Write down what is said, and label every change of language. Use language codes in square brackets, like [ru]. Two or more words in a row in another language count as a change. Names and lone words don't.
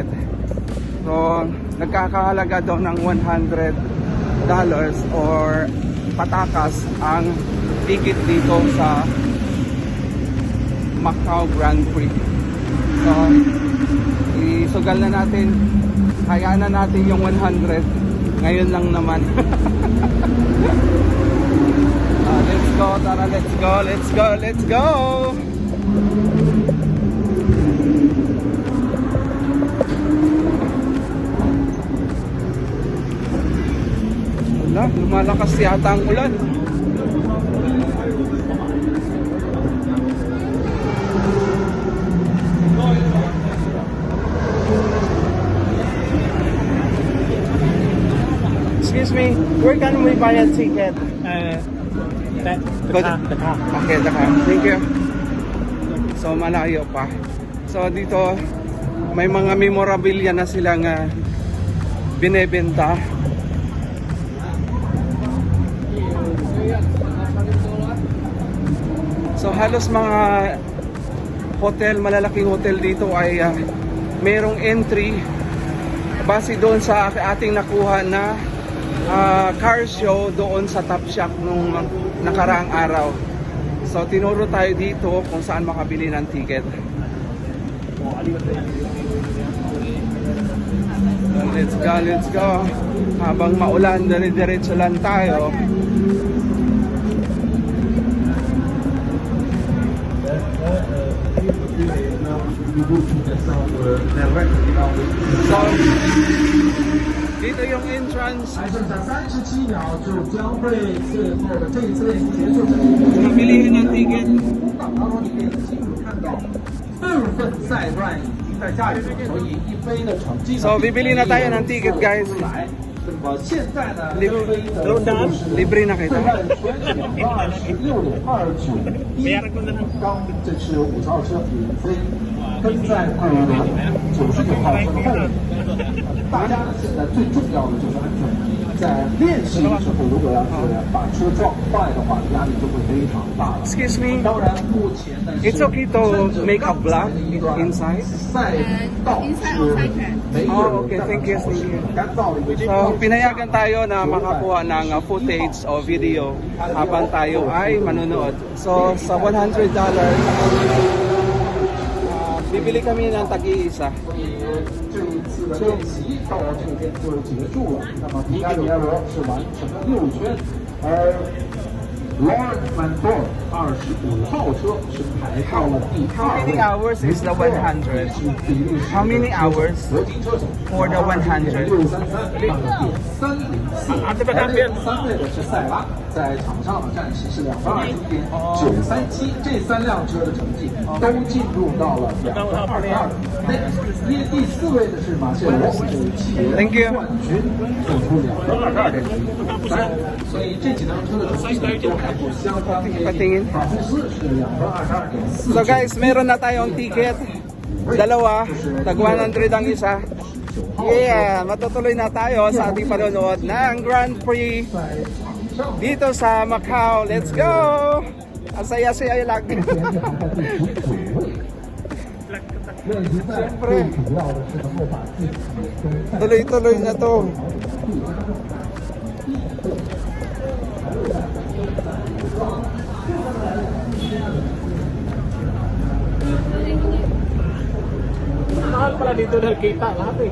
[tl] So, nagkakahalaga daw ng $100 or patakas ang ticket dito sa Macau Grand Prix. So, isugal na natin, hayaan na natin yung 100 ngayon lang naman. [en] Let's go, tara, let's go, let's go, let's go. [tl] Wala, lumalakas yata ang ulan. [en] Excuse me, where can we buy a ticket? The car. Okay, the car. Thank you. So, [tl] malayo pa. So, dito, may mga memorabilia na silang binebenta. So, halos mga hotel, malalaking hotel dito ay merong entry base doon sa ating nakuha na [en] car show [tl] doon sa Top Shop nung nakaraang araw. So tinuro tayo dito kung saan makabili ng ticket. Let's go, let's go. Habang maulan, dire-diretso lang tayo. So, dito yung entrance. [zh] 还剩下37秒就将会最后的这一次练习结束。 [tl] Mabilihin ng ticket. [zh] 当中你可以清楚看到部分赛段已经在下雨，所以一飞的成绩呢。 [tl] So, bibili na tayo ng ticket, guys. [zh] 来，那么现在呢， [tl] Libre na kita. [zh] 26.29，刚这是5号车领飞，跟在快乐轮99号车后面。大家呢，现在最重要的就是安全。在练习的时候，如果要是把车撞坏的话，压力就会非常大了。 [en] Excuse me, [zh] 当然，目前呢 [en] it's okay to make a vlog inside? [zh] 赛道是没有 [en] Oh, okay, thank you, thank you. [zh] 干燥的一个情 [tl] So, [zh] 况。 [tl] pinayagan tayo na makakuha ng footage o video habang tayo ay manunood. So, sa $100, bibili kami ng tag-iisa. [zh] 这一次的练习到这边就结束了。那么皮卡迪埃罗是完成了6圈，而 Lawrence Mandor 25号车是排到了第 [en] How many [zh] 2位。 [en] hours is the 100? How many hours [zh] 合金车手 [en] for the 100? [zh] 633 上了第304，而且3位的是塞拉，在场上的战绩是229.937，这3辆车的成绩都进入到了2分22内。第4位的是马切罗，是 [en] Thank you. [zh] 冠军，做出2分22.953，所以这几辆车的成绩都还不相当接近。 [tl] Patingin. [zh] 法布斯是2分22.4。 [en] So guys, [tl] meron na tayong ticket. Dalawa, tag 100 ang isa. Yeah, matutuloy na tayo sa ating panonood ng Grand Prix dito sa Macau. [en] Let's go! [tl] Ang saya-saya lang. Siyempre, tuloy-tuloy na to. Mahal pala dito dahil kita lahat eh.